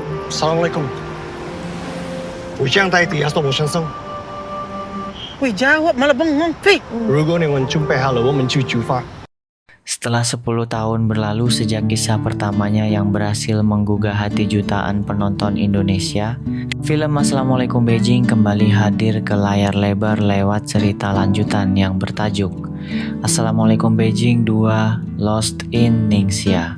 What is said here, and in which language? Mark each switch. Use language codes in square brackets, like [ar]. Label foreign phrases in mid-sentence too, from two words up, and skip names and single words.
[id] Assalamualaikum. 回将带地下都无声声。 Wih jawab malah bengong, Fi. [zh] 如果你们准备好了，我们就出发。 [id] Setelah 10 tahun berlalu sejak kisah pertamanya yang berhasil menggugah hati jutaan penonton Indonesia, film Assalamualaikum Beijing kembali hadir ke layar lebar lewat cerita lanjutan yang bertajuk Assalamualaikum Beijing 2 Lost in Ningxia.